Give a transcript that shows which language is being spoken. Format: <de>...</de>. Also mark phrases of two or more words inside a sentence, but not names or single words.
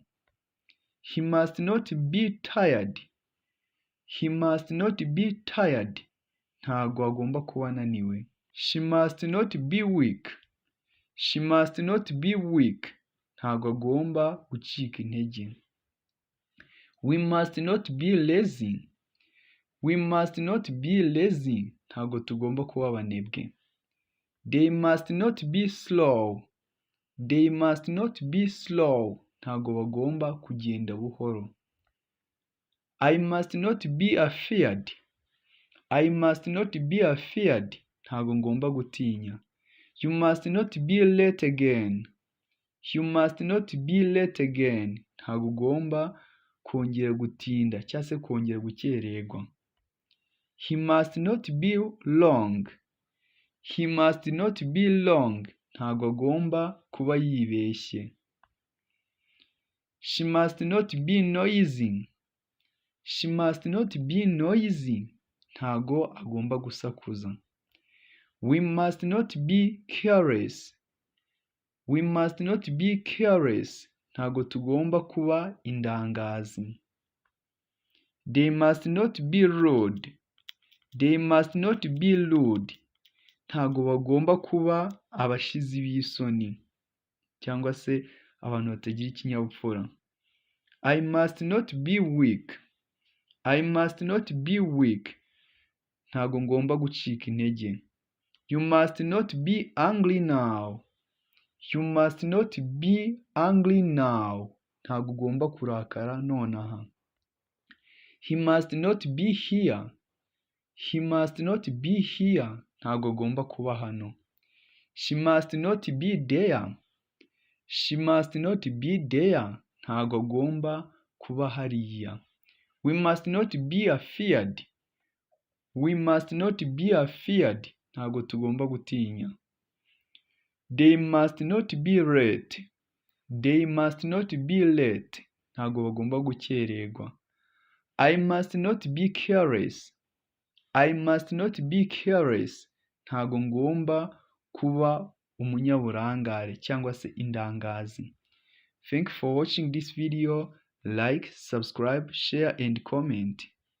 <en>He must not be tired. He must not be tired.</en> <rw>Ntabwo agomba kuba ananiwe.</rw> <en>She must not be weak. She must not be weak.</en> <rw>Ntabwo agomba gucika intege.</rw> <en>We must not be lazy. We must not be lazy.</en> <rw>Ntabwo tugomba kuba abanebwe.</rw> <en>They must not be slow. They must not be slow.</en> <rw>Ntabwo bagomba kugenda buhoro.</rw> <en>I must not be afeared. I must not be afeared.</en> <rw>Ntabwo ngomba gutinya.</rw> <en>You must not be late again. You must not be late again.</en> <rw>Ntabwo ugomba kongera gutinda cyangwa se kongera gukererwa.</rw> <en>He must not be long. He must not be long.</en> <rw>Ntabwo agomba kuba yibeshye.</rw> <en>She must not be noisy. She must not be noisy.</en> <rw>Ntabwo agomba gusakuza.</rw> <en>We must not be careless. We must not be careless.</en> <rw>Ntabwo tugomba kuba indangazi.</rw> <en>They must not be rude. They must not be rude.</en> <rw>Ntabwo bagomba kuba abashizi b'isoni cyangwa se abantu batagira ikinyabupfura.</rw> <en>I must not be weak. I must not be weak.</en> <rw>Ntago ngomba gucika intege.</rw> <en>You must not be angry now. You must not be angry now.</en> <rw>Ntago ugomba kurakara nonaha.</rw> <en>He must not be here. He must not be here.</en> <rw>Ntago agomba kuba hano.</rw> <en>She must not be there. She must not be there.</en> <rw>Ntago agomba kuba hariya.</rw> <en>We must not be afeared. We must not be afeared.</en> <rw>Ntago tugomba gutinya.</rw> <en>They must not be late. They must not be late.</en> <rw>Ntago bagomba gukererwa.</rw> <en>I must not be careless. I must not be careless.</en> <rw>Ntago ngomba kuba umunyaburangare cyangwa se indangazi.</rw> <en>Thank you for watching this video. Like, subscribe, share and comment.</en>